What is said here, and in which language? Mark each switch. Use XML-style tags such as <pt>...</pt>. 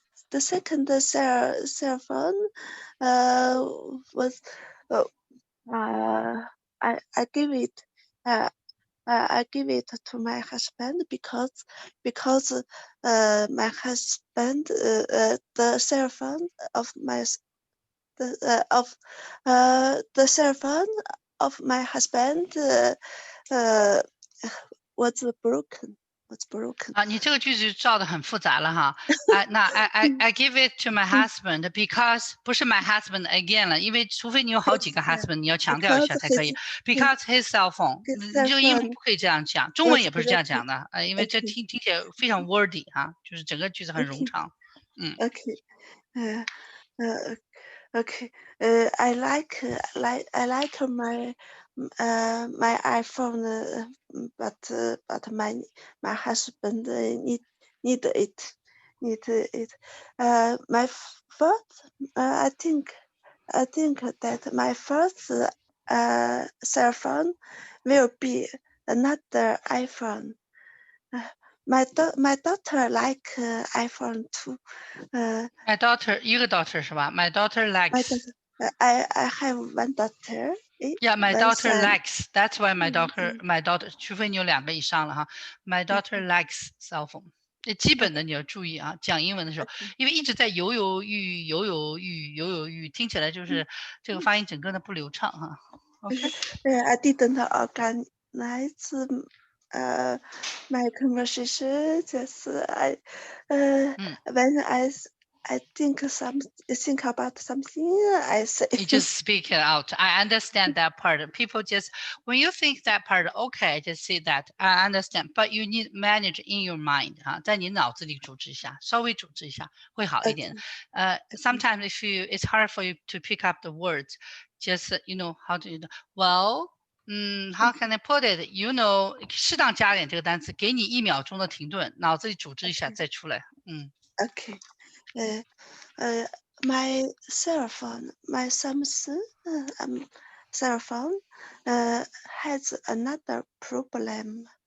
<en>The second cell phone was I give it I give it to my husband because my husband the cell phone of my the cell phone of my husband was broken.</en> <zh>你这个句子造得很复杂了哈。那</zh> <en>I give it to my husband because</en> <zh>不是</zh> <en>my husband again</en> <zh>了，因为除非你有好几个 husband， 你要强调一下才可以。</zh> <en>Because his cell phone，</en> <zh>你这个英文不可以这样讲，中文也不是这样讲的因为这听起来非常 wordy 哈，就是整个句子很冗长。</zh> <en>Okay. I like my iPhone, but my husband need it. My first, I think that my first cell phone will be another iPhone. My daughter like iPhone too. My daughter</en> <zh>一个</zh> <en>daughter</en> <zh>是吧</zh> <en>？My daughter likes. I have one daughter. Yeah, my daughter likes. That's why my daughter</en> <zh>除非你有2个以上了哈。</zh> <en>My daughter likes cell phone.</en> <zh>基本的你要注意啊，讲英文的时候，因为一直在犹犹豫，听起来就是这个发音整个的不流畅哈。</zh> <en>Okay. I didn't organize my conversation. Just when I think about something, I say. You just speak it out. I understand that part. People just when you think that part, okay, just say that. I understand, but you need manage in your mind</en> <zh>在你脑子里组织一下，稍微组织一下会好一点。</zh> <en>Sometimes if it's hard for you to pick up the words, just how do you know? Well. How can I put it?</en> <zh>适当加点这个单词，给你1秒钟的停顿，脑子里组织一下再出来。</zh> <en>Okay. My cell phone, my Samsung cell phone has another problem.</en>